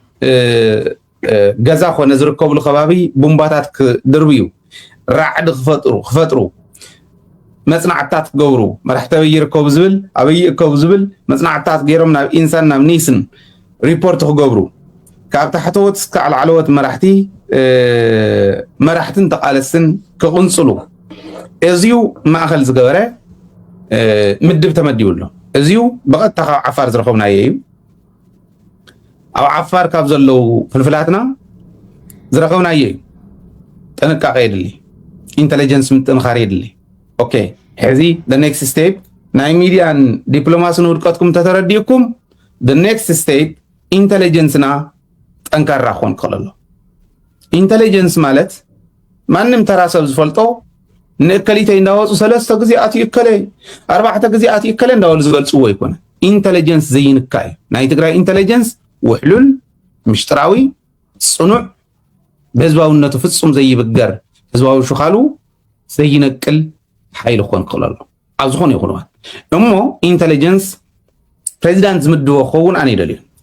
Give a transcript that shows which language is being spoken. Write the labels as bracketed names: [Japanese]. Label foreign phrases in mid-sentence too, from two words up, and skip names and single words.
[Tigrinya] ገዛ ኮነ ዝርከብሉ ከባቢ ቡምባታት ክድርብዩ ራዕዲ ክፈጥሩ መጽናዕታት ክገብሩ መራሕቲ ኣበይ ይርከቡ ዝብል ኣበይ ይእከቡ ዝብል መጽናዕታት ገይሮም ናብ ኢንሳን ናብ ኒስን ሪፖርት ክገብሩ ካብ ታሕተወት እስካብ ላዕለዎት መራሕትን ተቃለስትን ክቕንፅሉ እዚዩ ማእኸል ዝገበረ ምድብ ተመዲቡሎ እዚዩ ብቐጥታ ካብ ዓፋር ዝረኸብናዮ እዩ ኣብ ዓፋር ካብ ዘለው ፍልፍላትና ዝረኸብናዮ እዩ ጥንቃቄ የድሊ ኢንተለጀንስ ምጥንኻር የድሊ ኦኬ ሕዚ [English] the next step [Tigrinya] ናይ ሚድያን ዲፕሎማስን ውድቀትኩም ተተረዲእኩም [English] the next step [Tigrinya] ኢንተለጀንስና ጠንካራ ክኾን ክኽእል ኢንተለጀንስ ማለት ማንም ተራ ሰብ ዝፈልጦ ንእከሊተይ እንዳወፁ 3 ግዜ ኣትዩ እከለ 4 ግዜ ኣትዩ እከለ እንዳበሉ ዝገልፅዎ ይኮነ ኢንተለጀንስ ዘይንካ እዩ ናይ ትግራይ ኢንተለጀንስ ውሕሉል ምሽጥራዊ ጽኑዕ በህዝባውነቱ ፍጹም ዘይብገር ህዝባዊ ሽኻሉ ዘይነቅል ሓይል ክኾን ክኽእል ኣሎ ኣብ ዝኾነ ይኹን እሞ ኢንተለጀንስ ፕሬዚዳንት ዝምድቦ ክኸውን ኣነ ይደልዩ